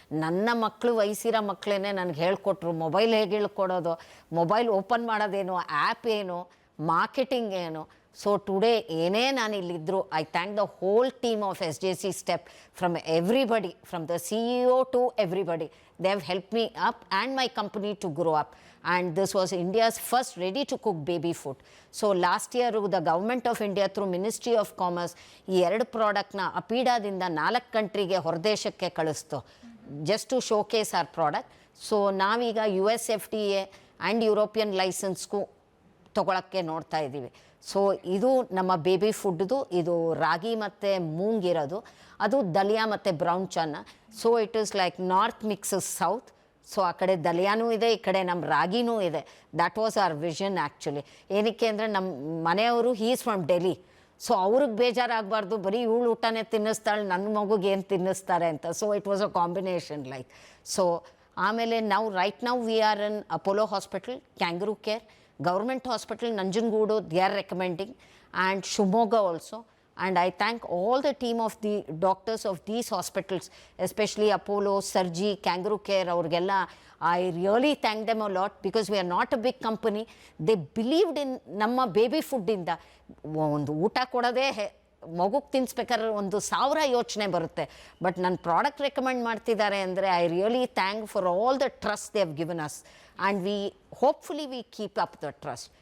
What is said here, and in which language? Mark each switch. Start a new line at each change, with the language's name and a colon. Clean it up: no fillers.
Kannada: ನನ್ನ ಮಕ್ಕಳು, ವಯಸ್ಸಿರೋ ಮಕ್ಕಳೇ ನನಗೆ ಹೇಳ್ಕೊಟ್ರು, ಮೊಬೈಲ್ ಹೇಗೆ ಹೇಳ್ಕೊಡೋದು, ಮೊಬೈಲ್ ಓಪನ್ ಮಾಡೋದೇನು, ಆ್ಯಪ್ ಏನು, ಮಾರ್ಕೆಟಿಂಗ್ ಏನು.
English: so today
Kannada: ಏನೇ ನಾನು ಇಲ್ಲಿದ್ದರು,
English: I thank the whole team of SJC step, from everybody, from the CEO to everybody. They have help me up and my company to grow up. And this was India's first ready-to-cook baby food. So last year, the Government of India through Ministry of Commerce,
Kannada: ಈ 2 ಪ್ರಾಡಕ್ಟ್ನ ಅಪೀಡಾದಿಂದ 4 ಕಂಟ್ರಿಗೆ ಹೊರದೇಶಕ್ಕೆ ಕಳಿಸ್ತು,
English: Just to showcase our product.
Kannada: So ನಾವೀಗ US FDA and European ಲೈಸೆನ್ಸ್ಗೂ ತೊಗೊಳಕ್ಕೆ ನೋಡ್ತಾ ಇದ್ದೀವಿ. So ಇದು ನಮ್ಮ baby ಫುಡ್ದು, ಇದು ರಾಗಿ ಮತ್ತು ಮೂಂಗಿರೋದು, ಅದು ದಲಿಯಾ ಮತ್ತು brown Channa.
English: So it is like north mixes south.
Kannada: So ಆ ಕಡೆ ದಲಿಯಾನೂ ಇದೆ, ಈ ಕಡೆ ನಮ್ಮ ರಾಗಿನೂ ಇದೆ.
English: That was our vision actually.
Kannada: ಏನಕ್ಕೆ ಅಂದರೆ ನಮ್ಮ ಮನೆಯವರು
English: Is from Delhi.
Kannada: ಸೊ ಅವ್ರಿಗೆ ಬೇಜಾರಾಗಬಾರ್ದು, ಬರೀ ಇವಳು ಊಟನೇ ತಿನ್ನಿಸ್ತಾಳೆ, ನನ್ನ ಮಗುಗೆ ಏನು ತಿನ್ನಿಸ್ತಾರೆ ಅಂತ.
English: So it was a combination like. So
Kannada: ಆಮೇಲೆ ನಾವು
English: Right now we are in Apollo hospital, Kangaroo Care, government hospital Nanjangud, they are recommending, and Shivamogga also. And I thank all the team of the doctors of these hospitals, especially Apollo, Surgi, Kangaroo Care, ಅವ್ರಿಗೆಲ್ಲ I really thank them a lot, because we are not a big company. They believed in
Kannada: ನಮ್ಮ baby ಫುಡ್ಡಿಂದ. ಒಂದು ಊಟ ಕೊಡೋದೇ ಮಗುಗೆ ತಿನ್ನಿಸ್ಬೇಕಾದ್ರೆ 1,000 ಯೋಚನೆ ಬರುತ್ತೆ.
English: but
Kannada: ನನ್ನ product recommend ಮಾಡ್ತಿದ್ದಾರೆ ಅಂದರೆ
English: I really thank for all the trust they have given us, and we hopefully we keep up the trust.